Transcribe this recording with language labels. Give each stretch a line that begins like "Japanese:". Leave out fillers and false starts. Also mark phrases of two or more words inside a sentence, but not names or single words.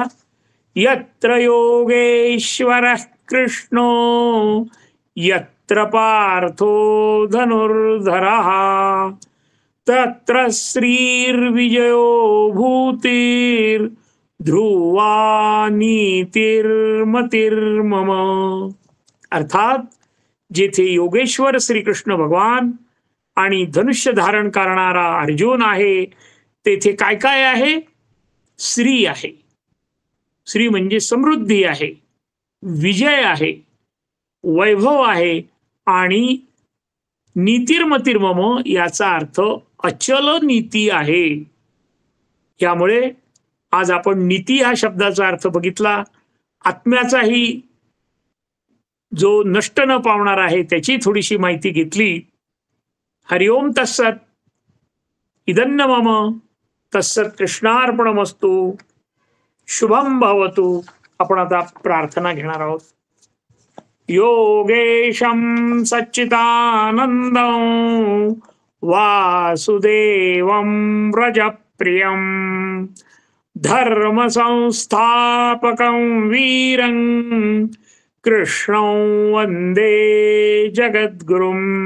Sanskrit: यत्र योगेश्वरः कृष्णो यत्र पार्थो धनुर्धरः तत्र श्रीर्विजयो भूतिर्ध्रुवा नीतिर्मतिर्मम.
Marathi: अर्थात जेथे योगेश्वर श्रीकृष्ण भगवान आणि धनुष्य धारण करणारा अर्जुन आहे तेथे काय काय आहे, श्री आहे. श्री म्हणजे समृद्धी आहे, विजय आहे, वैभव आहे आणि नीतिर्मतिर्मम याचा अर्थ अचल नीती आहे. यामुळे आज आपण नीती हा शब्दाचा अर्थ बघितला. आत्म्याचाही जो नष्ट न पावणार आहे त्याची थोडीशी माहिती घेतली.
Sanskrit: हरिओम तत्सत. इदन्न मम तत्सत कृष्णार्पणमस्तु. शुभम भवतु.
Marathi: आपण आता प्रार्थना घेणार आहोत.
Sanskrit: योगेशं सच्चिदानंदं वासुदेवं व्रजप्रियं धर्म संस्थापकं वीरं कृष्णं वंदे जगद्गुरुं.